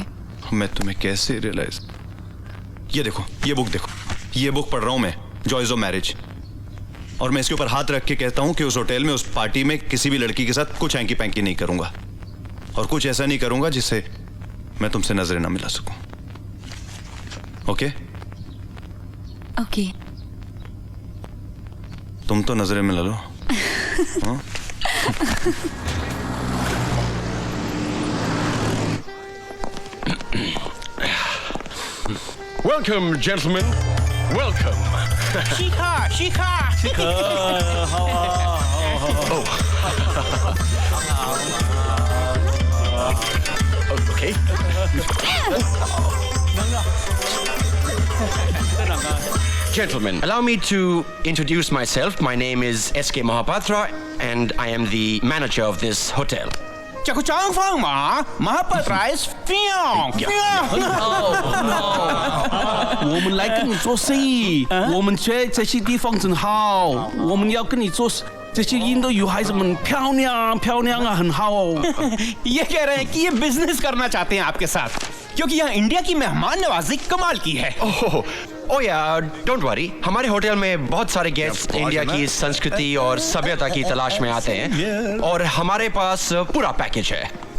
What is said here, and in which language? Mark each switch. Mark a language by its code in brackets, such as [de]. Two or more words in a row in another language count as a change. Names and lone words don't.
[hi] मैं तुम्हें कैसे रियलाइज? ये देखो, ये बुक देखो, ये बुक पढ़ रहा हूँ मैं, जॉयज ऑफ मैरिज, और मैं इसके ऊपर हाथ रख के कहता हूँ कि उस होटल में, उस पार्टी में किसी भी लड़की के साथ कुछ [en] hanky panky [hi] नहीं करूंगा, और कुछ ऐसा नहीं करूंगा जिससे मैं तुमसे नजरें ना मिला सकूं। ओके? ओके। तुम तो नजरें मिला लो। हाँ? [en] Welcome, gentlemen. Welcome. Shika. Okay. Gentlemen, allow me to introduce myself. My name is S.K. Mahapatra and I am the manager of this hotel. Chaku Chang Fang Ma, Mahapat Rice, Fiang. Woman like [zh] 你做生意，我们觉得这些地方真好，我们要跟你做。这些印度女孩子们漂亮漂亮啊，很好。 [hi] ये कह रहे हैं कि ये बिजनेस करना चाहते हैं आपके साथ, क्योंकि यहाँ इंडिया की मेहमान नवाजी कमाल की है। ओह यार, [en] don't worry, [hi] हमारे होटल में बहुत सारे गेस्ट इंडिया की संस्कृति और सभ्यता की तलाश में आते हैं और हमारे पास पूरा पैकेज है।